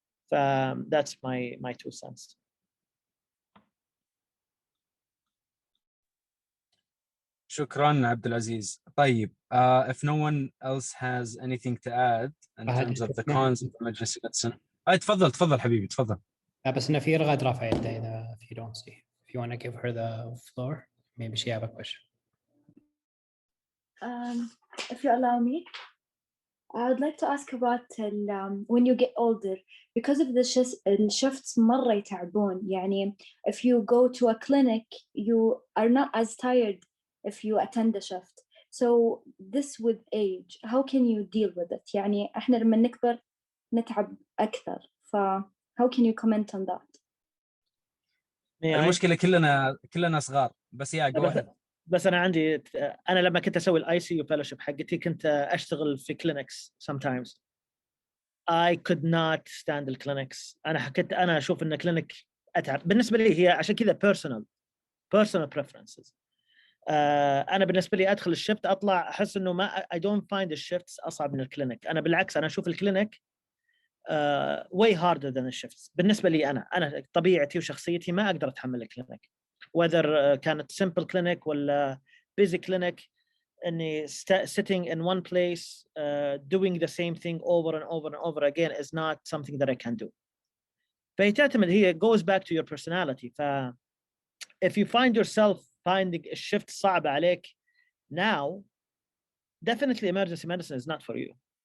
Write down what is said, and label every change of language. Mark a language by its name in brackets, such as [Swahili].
[English] That's my 2 cents. شكرا Abdulaziz. طيب, if no one else has anything to add in terms of the cons of emergency medicine. [Arabic] تفضل حبيبي, تفضل. بس إنه في رغد رافع يده إذا if you don't see. [English] If you want to give her the floor, maybe she have a question. If you allow me, I would like to ask about when you get older, because of the shifts مرة يتعبون. if you go to a clinic, you are not as tired if you attend a shift. So this with age, how can you deal with it? [Arabic] احنا لما نكبر نتعب أكثر. [English] How can you comment on that? [Arabic] المشكلة كلنا صغار, بس go ahead. بس أنا لما كنت أسوي الICU fellowship حقتي كنت أشتغل في clinics sometimes. [English] I could not stand the clinics. [Arabic] أنا أشوف إن clinic أتعب. بالنسبة لي هي عشان كذا personal preferences. أنا بالنسبة لي أدخل الشفت أطلع أحس إنه I don't find the shifts أصعب من الكلينيك. أنا بالعكس أنا أشوف الكلينيك way harder than the shifts. بالنسبة لي أنا طبيعتي وشخصيتي ما أقدر أتحمل الكلينيك. [English] Whether كانت simple clinic ولا busy clinic, إني sitting in one place doing the same thing over and over and over again is not something that I can do. فيعتمد هي goes back to your personality. If you find yourself finding a shift صعب عليك now, definitely emergency medicine is not for you.